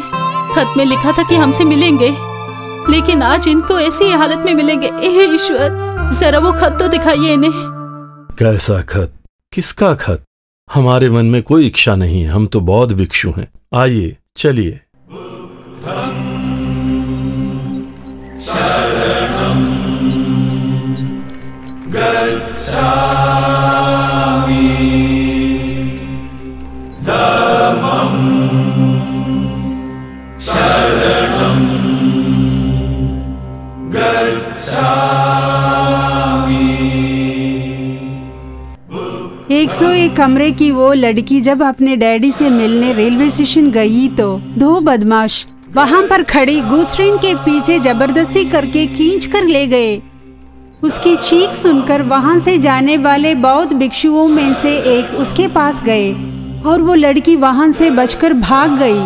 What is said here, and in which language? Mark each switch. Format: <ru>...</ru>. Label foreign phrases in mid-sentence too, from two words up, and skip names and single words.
<hi>खत में लिखा था कि हमसे मिलेंगे, लेकिन आज इनको ऐसी हालत में मिलेंगे। हे ईश्वर, जरा वो खत तो दिखाइए इन्हें। कैसा खत? किसका खत? हमारे मन में कोई इच्छा नहीं है, हम तो बौद्ध भिक्षु हैं। आइए, चलिए।</hi> <pi>शरणं गच्छामि धम्मं शरणं गच्छामि।</pi> <hi>101 कमरे की वो लड़की जब अपने डैडी से मिलने रेलवे स्टेशन गई तो 2 बदमाश वहां पर खड़ी गुथरीन के पीछे जबरदस्ती करके खींच कर ले गए। उसकी चीख सुनकर वहां से जाने वाले बौद्ध भिक्षुओं में से एक उसके पास गए और वो लड़की वहां से बचकर भाग गई।</hi>